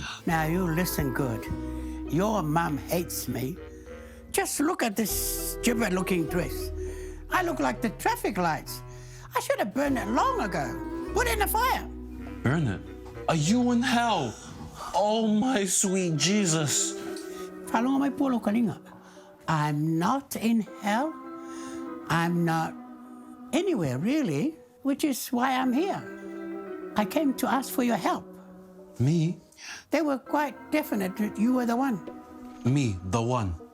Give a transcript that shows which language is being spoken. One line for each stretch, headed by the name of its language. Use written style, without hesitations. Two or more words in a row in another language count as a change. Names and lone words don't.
English: Now you listen good. Your mum hates me. Just look at this stupid-looking dress. I look like the traffic lights. I should have burned it long ago. Put it in the fire. Burn it? Are you in hell? Oh, my sweet Jesus. Whalonga mai polo kalinga. I'm not in hell. I'm not anywhere, really, which is why I'm here. I came to ask for your help. Me? They were quite definite that you were the one. Me, the one.